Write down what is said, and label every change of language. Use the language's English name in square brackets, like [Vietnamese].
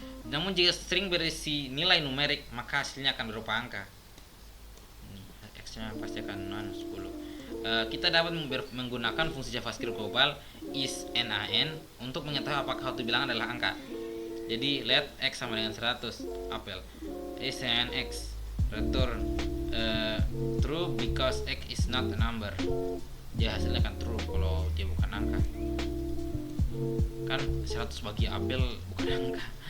[Indonesian] Namun jika string berisi nilai numerik, maka hasilnya akan berupa angka. X-nya pasti akan 10. Kita dapat menggunakan fungsi JavaScript global isNaN untuk mengetahui apakah suatu bilangan adalah angka. Jadi let x sama dengan 100 apel. [English] is an x, return true because x is not a number. [Indonesian] Dia hasilnya kan true kalau dia bukan angka. Kan 100 bagi apel bukan angka.